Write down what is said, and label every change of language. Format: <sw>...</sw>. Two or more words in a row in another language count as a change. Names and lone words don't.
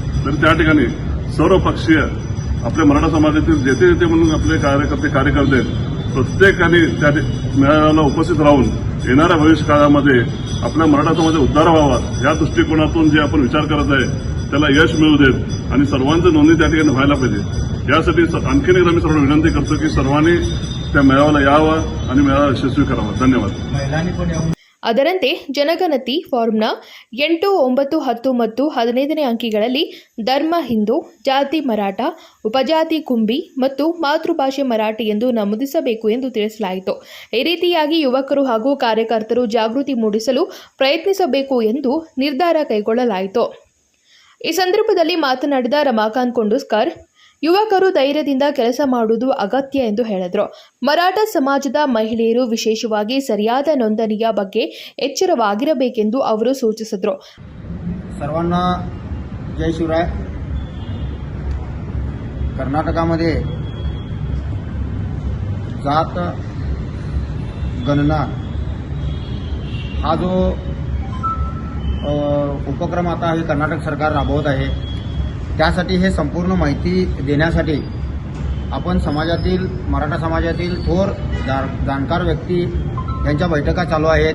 <mr>तर त्या ठिकाणी सर्व पक्षीय आपल्या मराठा समाजातील जेथे जेथे म्हणून आपले कार्यकर्ते प्रत्येकाने त्या मेळाव्याला उपस्थित राहून येणाऱ्या भविष्यकाळामध्ये आपल्या मराठा समाज उद्धार व्हावा या दृष्टिकोनातून जे आपण विचार करत आहे त्याला यश मिळू देत आणि सर्वांचं नोंदणी त्या ठिकाणी व्हायला पाहिजे. यासाठी आणखीन एकदा मी सर्वांना विनंती करतो की सर्वांनी त्या मेळाव्याला यावं आणि मेळावा यशस्वी करावा. धन्यवाद.</mr> <kn>ಅದರಂತೆ ಜನಗಣತಿ ಫಾರ್ಮ್ನ 8, 9, 10 ಮತ್ತು 15ನೇ ಅಂಕಿಗಳಲ್ಲಿ ಧರ್ಮ ಹಿಂದೂ, ಜಾತಿ ಮರಾಠ, ಉಪಜಾತಿ ಕುಂಬಿ ಮತ್ತು ಮಾತೃಭಾಷೆ ಮರಾಠಿ ಎಂದು ನಮೂದಿಸಬೇಕು ಎಂದು ತಿಳಿಸಲಾಯಿತು. ಈ ರೀತಿಯಾಗಿ ಯುವಕರು ಹಾಗೂ ಕಾರ್ಯಕರ್ತರು ಜಾಗೃತಿ ಮೂಡಿಸಲು ಪ್ರಯತ್ನಿಸಬೇಕು ಎಂದು ನಿರ್ಧಾರ ಕೈಗೊಳ್ಳಲಾಯಿತು. ಈ ಸಂದರ್ಭದಲ್ಲಿ ಮಾತನಾಡಿದ ರಮಾಕಾಂತ್ ಕೊಂಡುಸ್ಕರ್, ಯುವಕರು ಧೈರ್ಯದಿಂದ ಕೆಲಸ ಮಾಡುವುದು ಅಗತ್ಯ ಎಂದು ಹೇಳಿದರು. ಮರಾಠ ಸಮಾಜದ ಮಹಿಳೆಯರು ವಿಶೇಷವಾಗಿ ಸರಿಯಾದ ನೋಂದಣಿಯ ಬಗ್ಗೆ ಎಚ್ಚರವಾಗಿರಬೇಕೆಂದು ಅವರು ಸೂಚಿಸಿದರು.</kn> <mr>सर्वांना जय शिवराय. कर्नाटकामध्ये जात गणना हा जो उपक्रम आता हे कर्नाटक सरकार राबवत आहे, त्यासाठी हे संपूर्ण माहिती देण्यासाठी आपण समाजातील मराठा समाजातील थोर जाणकार व्यक्ती यांच्या बैठका चालू आहेत.</mr>